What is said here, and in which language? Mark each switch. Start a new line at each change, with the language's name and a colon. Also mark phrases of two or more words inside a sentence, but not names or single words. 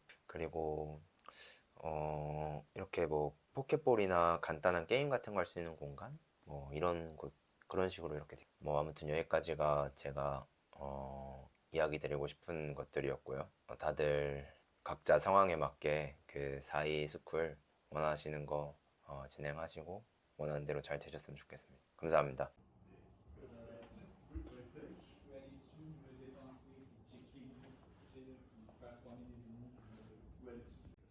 Korean: 그리고 이렇게 뭐 포켓볼이나 간단한 게임 같은 거 할 수 있는 공간, 뭐 이런 곳, 그런 식으로 이렇게 뭐 아무튼 여기까지가 제가 이야기 드리고 싶은 것들이었고요. 다들 각자 상황에 맞게 그 사이 스쿨 원하시는 거 진행하시고 원하는 대로 잘 되셨으면 좋겠습니다. 감사합니다.
French: Ouais, il suffit de dépenser, puis checker beaucoup, puis faire spawner des ennemis, puis voilà. Ouais,